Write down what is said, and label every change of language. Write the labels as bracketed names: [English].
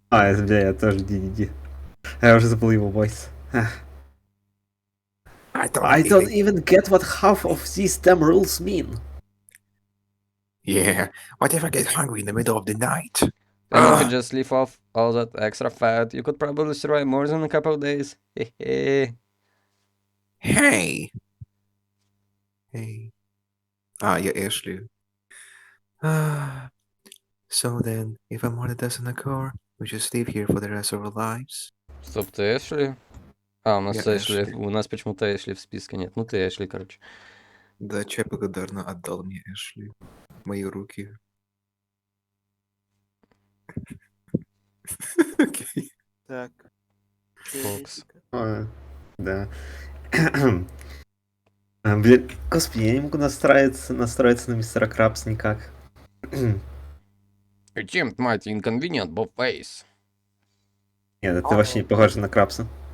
[Russian] Это, бля, я тоже DDD. Я уже забыл его voice. [English] I don't even get what half of these damn rules mean. Yeah, what if I get hungry in the middle of the night? Then you could just leave off all that extra fat. You could probably survive more than a couple of days. Hey. Hey! Hey. [Russian] Я Эшли. [English] So then, if a murder doesn't occur, we just live here for the rest of our lives? [Russian] Стоп, ты Эшли? У нас Я Эшли. Эшли. У нас почему-то Эшли в списке нет. Ну ты Эшли, короче. Да, чай благодарно отдал мне Эшли. Мои руки. Окей. Так. Фокс. Да. Блин, господи, я не могу настроиться на мистера Крабс никак. [English] Attempt might inconvenient both ways. [Russian] Нет, это вообще не похоже на Крабса.